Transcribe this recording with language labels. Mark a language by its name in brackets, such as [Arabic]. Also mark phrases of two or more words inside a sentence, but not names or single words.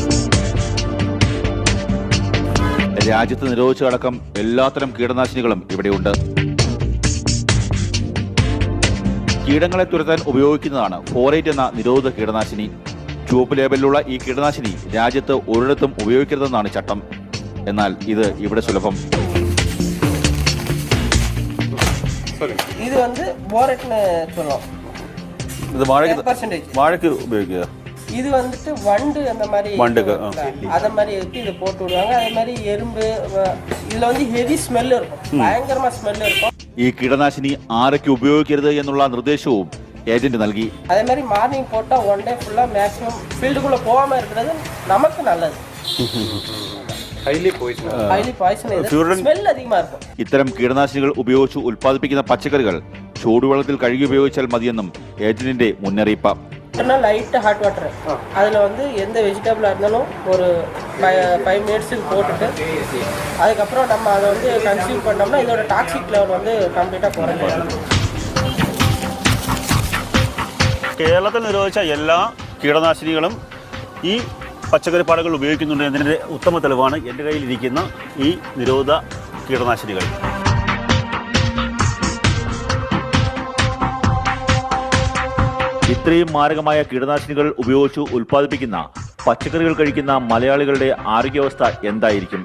[Malayalam] രാജ്യത്ത് നിരോധിച്ചടക്കം എല്ലാത്തരം കീടനാശിനികളും ഇവിടെയുണ്ട്. കീടങ്ങളെ തുരത്താൻ ഉപയോഗിക്കുന്നതാണ് ഫോറേറ്റ് എന്ന നിരോധിത കീടനാശിനി. ചുവപ്പ് ലേബലിലുള്ള ഈ കീടനാശിനി രാജ്യത്ത് ഒരിടത്തും ഉപയോഗിക്കരുതെന്നാണ് ചട്ടം. എന്നാൽ ഇത് ഇവിടെ സുലഭം. [Tamil] இது வந்து போரட்னு சொல்லுவோம். [Malayalam] ഇത് വാഴയ്ക്ക് ഉപയോഗിക്കുക. [Tamil] இது வந்துட்டு வண்டு அந்த மாதிரி அத மாதிரி எடுத்து இதை போட்டு விடுவாங்க. அதே மாதிரி எறும்பு இதுல வந்து [English] heavy smell [Tamil] இருக்கும், பயங்கரமா ஸ்மெல் இருக்கும். [Malayalam] ഈ കീടനാശിനി ആരൊക്കെ ഉപയോഗിക്കരുത് എന്നുള്ള നിർദ്ദേശവും ഏജന്റ് നൽകി. [Tamil] அதே மாதிரி மார்னிங் போட்டா 1 டே ஃபுல்லா மேக்ஸிமம் ஃபீல்டுக்குள்ள போகாம இருக்கிறது நமக்கு நல்லது. [English] highly poison smell [Tamil] அதிகமா இருக்கும். [Malayalam] ഇത്തരം കീടനാശിനികൾ ഉപയോഗിച്ച് ഉൽപ്പാദിപ്പിക്കുന്ന പച്ചക്കറികൾ ചൂടുവെള്ളത്തിൽ കഴുകി ഉപയോഗിച്ചാൽ മതിയെന്നും ഏജന്റിന്റെ മുന്നറിയിപ്പ്. [English] light hot water [Tamil] அதில் வந்து எந்த வெஜிடபிளாக இருந்தாலும் ஒரு 5 மினிட்ஸுக்கு போட்டுட்டு அதுக்கப்புறம் நம்ம அதை வந்து கன்சியூம் பண்ணோம்னா இதோட [English] toxic level [Tamil] வந்து கம்ப்ளீட்டாக குறைஞ்சிடும். [Malayalam] കേരളത്തിൽ നിരോധിച്ച എല്ലാ കീടനാശിനികളും ഈ പച്ചക്കറിപ്പാടകൾ ഉപയോഗിക്കുന്നുണ്ട് എന്നതിൻ്റെ ഉത്തമ തെളിവാണ് എൻ്റെ കയ്യിലിരിക്കുന്ന ഈ നിരോധിത കീടനാശിനികൾ. ഇത്രയും മാരകമായ കീടനാശിനികൾ ഉപയോഗിച്ച് ഉൽപ്പാദിപ്പിക്കുന്ന പച്ചക്കറികൾ കഴിക്കുന്ന മലയാളികളുടെ ആരോഗ്യാവസ്ഥ എന്തായിരിക്കും?